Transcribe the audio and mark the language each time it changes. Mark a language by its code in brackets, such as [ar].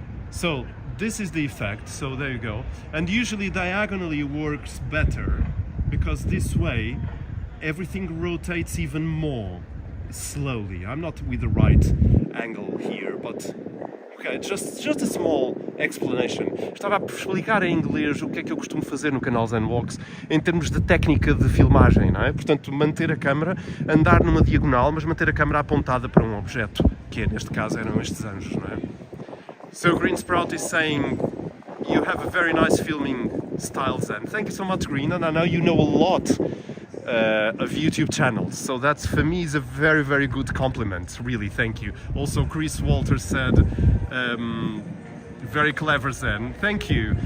[en] So this is the effect, so there you go. And usually diagonally works better, because this way everything rotates even more slowly. I'm not with the right angle here, but okay, just a small explanation. [pt] Estava a explicar em inglês o que é que eu costumo fazer no canal Zen Walks em termos de técnica de filmagem, não é? Portanto, manter a câmera, andar numa diagonal, mas manter a câmera apontada para um objeto, que é, neste caso eram estes anjos, não é? [en] So Green Sprout is saying you have a very nice filming style, Zen. Thank you so much, Green, and I know you know a lot of YouTube channels, so that's for me is a very, very good compliment, really, thank you. Also Chris Walter said very clever, Zen, thank you.